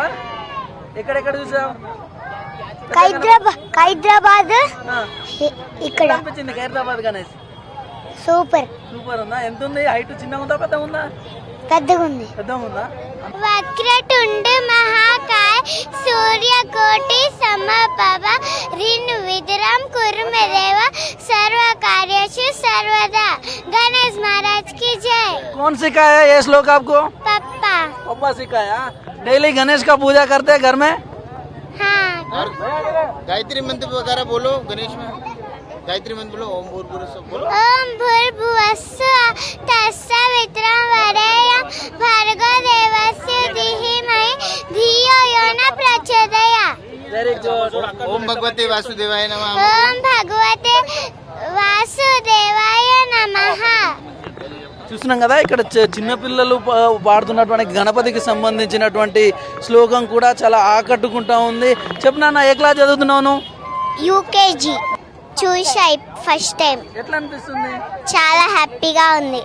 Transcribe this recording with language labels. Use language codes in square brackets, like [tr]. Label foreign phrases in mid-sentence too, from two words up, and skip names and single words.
[te] ఎక్కడెక్కడ చూసావు? హైదరాబాద్. ఇక్కడ అనిపించింది ఖైరతాబాద్ గణేష్? సూపర్. సూపర్ ఉందా? ఎంత ఉంది హైట్? చిన్నగా ఉందా, పెద్దగా ఉందా? పెద్దగా ఉంది. పెద్దగా ఉందా? [sa] వక్రతుండ మహాకాయ సూర్యకోటి సమప్రభ నిర్విఘ్నం కురు మే దేవ सर्व कार्येषु सर्वदा। [hi] गणेश महाराज की जय। कौन सिखाया ये श्लोक आपको? पापा। पापा सिखाया। डेली गणेश का पूजा करते हैं घर में? हाँ। गायत्री मंत्र वगैरह बोलो गणेश में, गायत्री मंत्र बोलो, [sa] ओम भूर्भुवस्सुः बोलो। ओम भूर्भुवस्सुः तत्सवितुर्वरेण्यं भर्गो देवस्य धीमहि धियो यो न प्रचोदयात्। [en] very good. [sa] ओम भगवते वासुदेवाय नमः। ओम भगवते वासुदेवाय नमः। [te] చూస్తున్నాం కదా, ఇక్కడ చిన్నపిల్లలు పాడుతున్నటువంటి గణపతికి సంబంధించినటువంటి శ్లోకం కూడా చాలా ఆకట్టుకుంటా ఉంది. చెప్పు నాన్న, ఏ క్లాస్ చదువుతున్నావు? యూకేజీ. చూసా [en] first time. [te] ఎట్లా అనిపిస్తుంది? చాలా హ్యాపీగా ఉంది.